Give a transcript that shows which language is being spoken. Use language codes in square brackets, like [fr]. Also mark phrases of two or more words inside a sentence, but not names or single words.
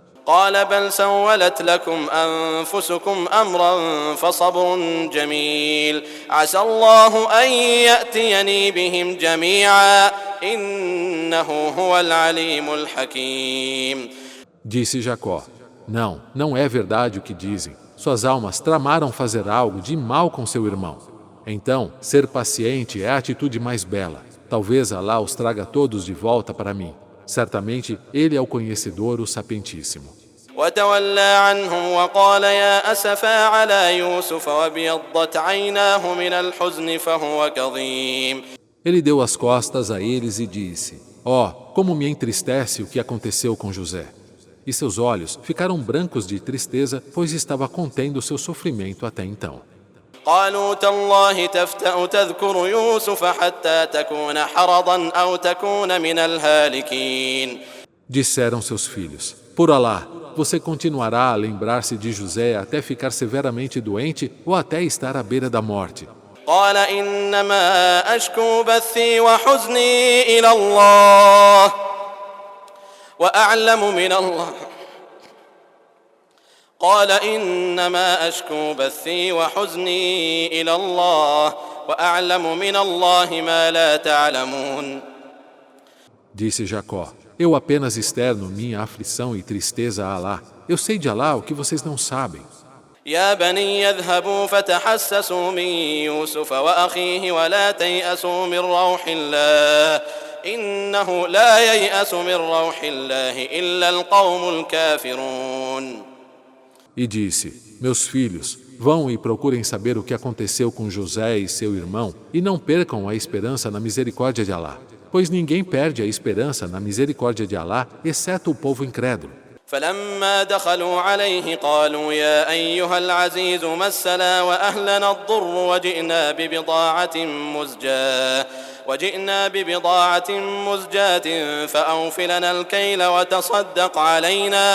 [ar] قال بل سولت لكم أنفسكم أمرا فصبر جميل عسى الله أن يأتيني بهم جميعا إنه هو العليم الحكيم. [pt] Disse Jacó: Não, não é verdade o que dizem. Suas almas tramaram fazer algo de mal com seu irmão. Então, ser paciente é a atitude mais bela. Talvez Alá os traga todos de volta para mim. Certamente, Ele é o conhecedor, o sapientíssimo. [ar] وتولى عنهم وقال يا أسفا على يوسف وابيضت عيناه من الحزن فهو كظيم. [pt] Ele deu as costas a eles e disse: Ó, como me entristece o que aconteceu com José. E seus olhos ficaram brancos de tristeza, pois estava contendo seu sofrimento até então. [ar] قالوا تالله تفتأ تذكر يوسف حتى تكون حرضا أو تكون من الهالكين. [pt] Disseram seus filhos: Por Alá, você continuará a lembrar-se de José até ficar severamente doente ou até estar à beira da morte. [ar] قال إنما أشكو بثي وحزني إلى الله وأعلم من الله قال إنما أشكو بثي وحزني إلى الله وأعلم من الله ما لا تعلمون. [pt] Disse Jacó: Eu apenas externo minha aflição e tristeza a Alá. Eu sei de Alá o que vocês não sabem. [ar] يا بني يذهبوا فتحسسوا من يوسف وأخيه ولا تيأسوا من روح الله إنه لا ييأس من روح الله إلا القوم الكافرون. [pt] E disse: Meus filhos, vão e procurem saber o que aconteceu com José e seu irmão e não percam a esperança na misericórdia de Alá, pois ninguém perde a esperança na misericórdia de Alá, exceto o povo incrédulo. [ar] فلما دخلوا عليه قالوا يا أيها العزيز مسنا وأهلنا الضر وجئنا ببضاعة مزجاة فأوف لنا الكيل وتصدق علينا.